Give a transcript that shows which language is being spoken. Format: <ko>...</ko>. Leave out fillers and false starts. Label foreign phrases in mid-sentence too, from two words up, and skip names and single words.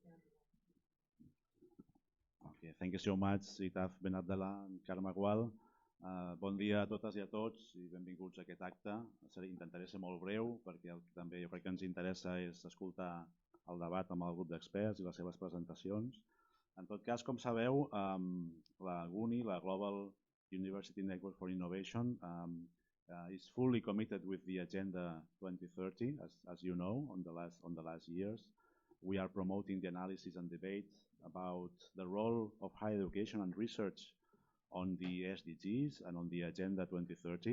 <en>Okay, thank you so much, Itaf Ben Abdallah and Karma Gwal.</en> <ca>Bon dia a totes i a tots i benvinguts a aquest acte. Intentaré ser molt breu perquè el que també jo crec que ens interessa és escoltar el debat amb el grup d'experts i les seves presentacions. En tot cas, com sabeu, la GUNI, la</ca> <en>Global University Network for Innovation, is fully committed with the Agenda 2030, as you know, on the last years. We are promoting the analysis and debate about the role of higher education and research on the SDGs and on the Agenda 2030.</en>